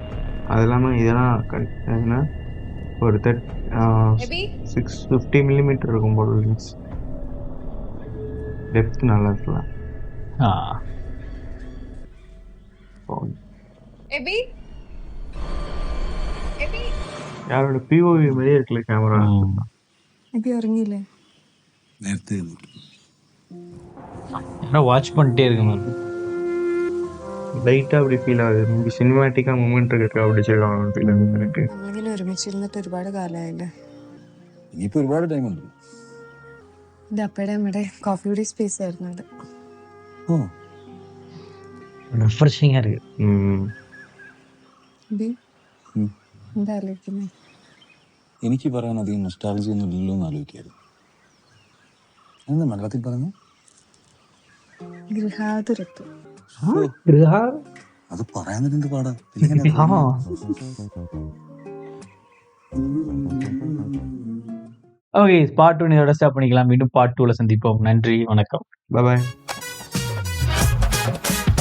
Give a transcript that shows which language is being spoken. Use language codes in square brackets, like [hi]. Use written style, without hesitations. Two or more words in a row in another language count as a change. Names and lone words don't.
[ta] அது இல்லாம இதெல்லாம் ஒரு 650 மில்லிமீட்டர் இருக்கும் போல லென்ஸ். டெப்த் நல்லா இருக்கலாம். யாரோட பிஓவி மாதிரியே இருக்குல்ல கேமரா. [ml] എബി ഉറങ്ങിയില്ലേ? നേരത്തെ [ta] ஏன்னா வாட்ச் பண்ணிட்டே இருக்கணும். லைட்டா அப்படி ஃபீல் ஆகுது. சினிமேட்டிக்கா மூமெண்ட் இருக்கு அப்படி சொல்லுவாங்க ஃபீல் ஆகுது எனக்கு. [ml] നമ്മളിങ്ങനെ ഒരുമിച്ചിരുന്നിട്ട് ഒരുപാട് കാലമായില്ലേ. ഇനിയിപ്പോ ഒരുപാട് ടൈം ഉണ്ട്. എൻ്റെ അപ്പയുടെ അമ്മയുടെ കോഫി കൂടി സ്പേസ് ആയിരുന്നു അത്. [ta] ரெஃப்ரெஷிங்கா இருக்கு. [ml] എബി എന്താ ആലോചിക്കുന്നത്? എനിക്ക് പറയാൻ അധികം നൊസ്റ്റാൾജി ഒന്നും ഇല്ലല്ലോ എന്ന് ആലോചിക്കായിരുന്നു. എന്താ മലയാളത്തിൽ പറഞ്ഞു? ഗൃഹാതുരത്വം. അത് പറയാൻ തന്നെ എന്ത് പാടാ [ta] ஓகே, பார்ட் 1 இதோட ஸ்டாப் பண்ணிக்கலாம். மீண்டும் பார்ட் 2ல சந்திப்போம். நன்றி, வணக்கம். பாய்.